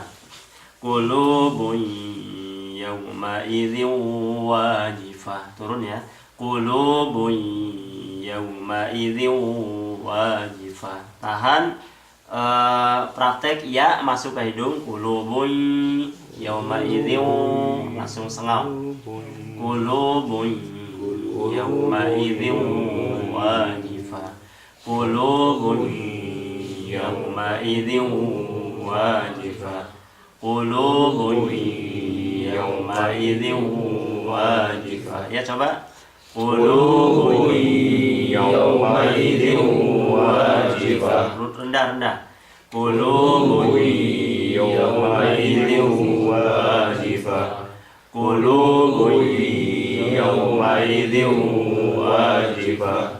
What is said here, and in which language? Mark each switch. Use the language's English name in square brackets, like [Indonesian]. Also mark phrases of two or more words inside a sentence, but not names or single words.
[Arabic] قلوب يومئذ واجفة. [Indonesian] Turun ya. [Arabic] قلوب يومئذ واجفة. [Indonesian] Tahan. Praktek ya masuk ke hidung. [Arabic] قلوب يومئذ [Indonesian] langsung sengau. [Arabic] قلوب يومئذ واجفة. قلوب يومئذ واجفة. قلوب يومئذ واجفة. [Indonesian] Ya, coba. [Arabic] Qulubun يومئذ واجفة. [Indonesian] Rendah. Qulubun [Arabic] يومئذ واجفة. قلوب يومئذ واجفة.